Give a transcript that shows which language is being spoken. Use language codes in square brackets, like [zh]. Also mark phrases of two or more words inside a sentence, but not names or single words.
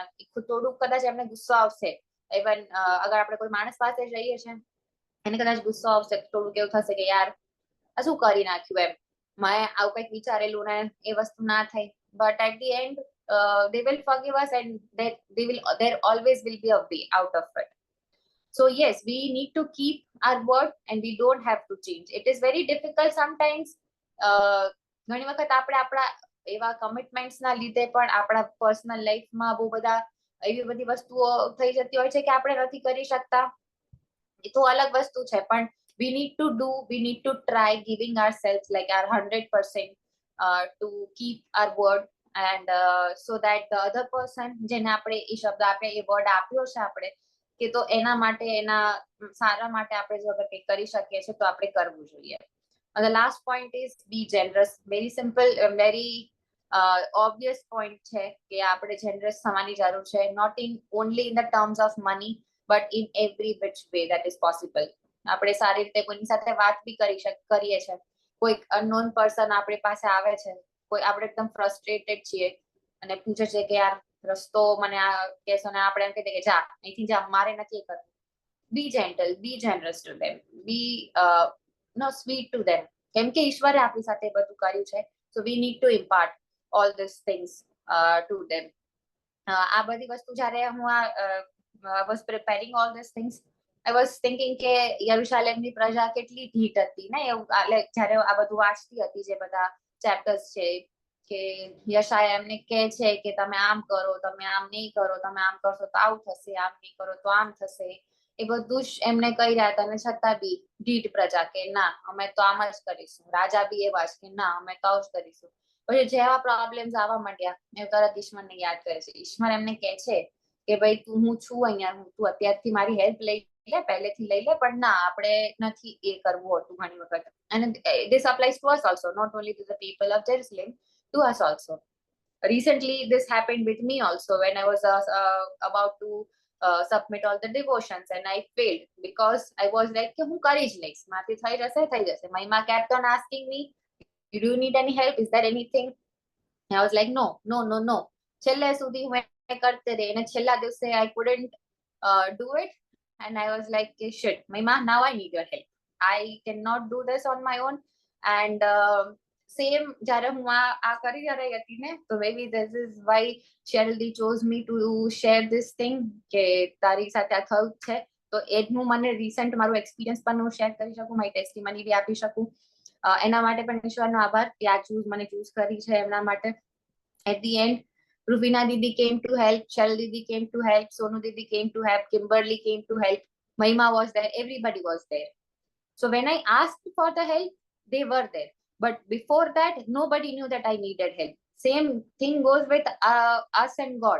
[gu] થોડુંક કદાચ એમને ગુસ્સો આવશે, ઇવન અગર આપણે કોઈ માણસ પાસે જઈએ છીએ એને કદાચ ગુસ્સો આવશે, થોડુંક એવું થશે કે યાર આ શું કરી નાખ્યું, એમ મેં આવું કંઈક વિચારેલું ને એ વસ્તુ ના થઈ. [en] But at the end they will forgive us and there always will be a way out of it. So yes, we need to keep our word and we don't have to change. It is very difficult sometimes. [gu] ઘણી વખત આપણે આપણા એવા કમિટમેન્ટ્સ ના લીધે પણ આપણા [en] personal lifeમાં [gu] બહુ બધા એવી બધી વસ્તુઓ થઈ જતી હોય છે કે આપણે નથી કરી શકતા. એ તો અલગ વસ્તુ છે, પણ [en] we need to try giving ourselves like our 100% to keep our word, and so that the other person [gu] જેને આપણે એ શબ્દ આપણે એ વર્ડ આપ્યો છે આપણે કે તો એના માટે એના સારા માટે આપણે જો અગર કંઈક કરી શકીએ છીએ તો આપણે કરવું જોઈએ. [en] The last point is be generous. Very simple, very obvious point [gu] છે કે આપણે generous થવાની જરૂર છે, [en] not in only in the terms of money but in every which way that is possible. [gu] આપણે સારી રીતે કોઈની સાથે વાત બી કરીએ છીએ, કોઈક [en] unknown person [gu] આપણી પાસે આવે છે, કોઈ આપણે એકદમ ફ્રસ્ટ્રેટેડ છીએ અને પૂછે છે કે યાર રસ્તો મને આ કહેશો, ને આપણે એમ કહીએ કે જા અહીંથી જા, મારે નથી કરવું. [en] Be gentle, be generous to them, be sweet to them. [gu] કેમ કે ઈશ્વરે આપણી સાથે બધું કર્યું છે, [en] so we need to impart all these things to them. [gu] આ બધી વસ્તુ જ્યારે હું [en] was preparing all these things, I was thinking [gu] કે યરુશલેમની પ્રજા કેટલી ઢીઠ હતી ને, જ્યારે આ બધું વાંચતી હતી જે બધા ચેપ્ટર્સ છે કે યશાયા એમને કહે છે કે તમે આમ કરો, તમે આમ નહીં કરો, તમે આમ કરશો તો આવું થશે, આમ નહીં કરો તો આમ થશે. એ બધું જ એમને કહી રહ્યા હતા, અને છતાં બી ઢીઠ પ્રજા કે ના અમે તો આમ જ કરીશું. રાજા બી એવા જ કે ના અમે તો આવું જ કરીશું. પછી જેવા પ્રોબ્લેમ્સ આવવા માંડ્યા એ તરત ઈશ્વરને યાદ કરે છે. ઈશ્વર એમને કહે છે કે ભાઈ હું છું અહીંયા, તું અત્યારથી મારી હેલ્પ લઈ લે, પહેલેથી લઈ લે, પણ ના આપણે નથી એ કરવું હતું ઘણી વખત. [en] And this applies to us also, not only to the people of Jerusalem, to us also. Recently this happened with me also when I was about to submit all the devotions and I failed because I was like [gu] કે હું કરી જ લઈશ, માથી થઈ જશે. [en] Mahima kept on asking me, do you need any help, is there anything? I was like no. [gu] છેલ્લે સુધી હું કરતે રહી અને છેલ્લા દિવસે [en] I couldn't do it and I was like shit Mahima, now I need your help, I cannot do this on my own. [gu] And સેમ જ્યારે હું આ કરી રહી હતી ને, તો [en] maybe this is why Cheryl chose me to share this thing [gu] કે તારી સાથે આ થયું છે. તો એનું મને રિસન્ટ મારું એક્સપિરિયન્સ પણ હું શેર કરી શકું, મારી ટેસ્ટિમની બી આપી શકું. એના માટે પણ ઈશ્વરનો આભાર કે આ મને ચૂઝ કરી છે એમના માટે. [en] At the end, Ruvina Didi came to help, Cheryl Didi came to help, Sonu Didi came to help, Kimberly came to help, Mahima was there, everybody was there. So when I asked for the help, they were there. But before that, nobody knew that I needed help. Same thing goes with us and God.